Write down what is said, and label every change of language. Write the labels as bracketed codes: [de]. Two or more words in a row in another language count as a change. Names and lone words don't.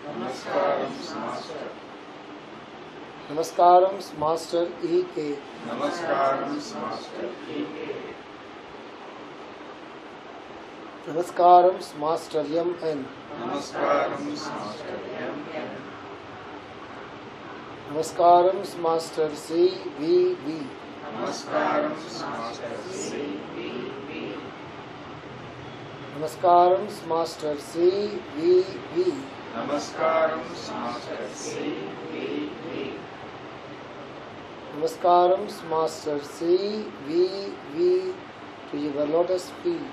[sa] नमस्कारं मास्टर E.K. नमस्कारं मास्टर E.K. नमस्कारं मास्टर M.N. नमस्कारं मास्टर M.N. नमस्कारं मास्टर C.V.V. नमस्कारं मास्टर C.V.V. नमस्कारं मास्टर C.V.V. नमस्कारं मास्टर C.V.V. नमस्कारं मास्टर C.V.V. [en] to your lotus feet.